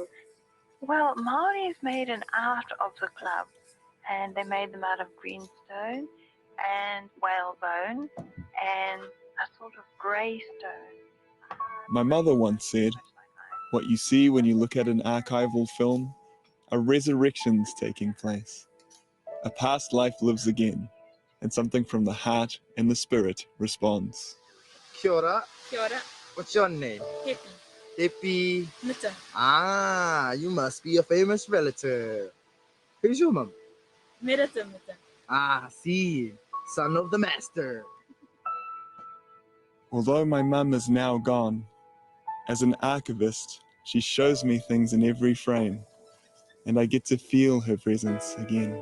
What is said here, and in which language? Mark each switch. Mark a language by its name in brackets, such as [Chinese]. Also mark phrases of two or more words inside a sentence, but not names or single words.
[English] Well, Māoris made an art of the club, and they made them out of greenstone and whalebone and a sort of grey stone. My mother once said, "What you see when you look at an archival film are resurrections taking place. A past life lives again, and something from the heart and the spirit responds." [Māori] Kia ora. Kia ora. [English] What's your name? Hepi. Hepi Mita. Ah, you must be a famous relative. Who's your mum? Merata Mita. Ah, see, son of the master. Although my mum is now gone, as an archivist, she shows me things in every frame, and I get to feel her presence again.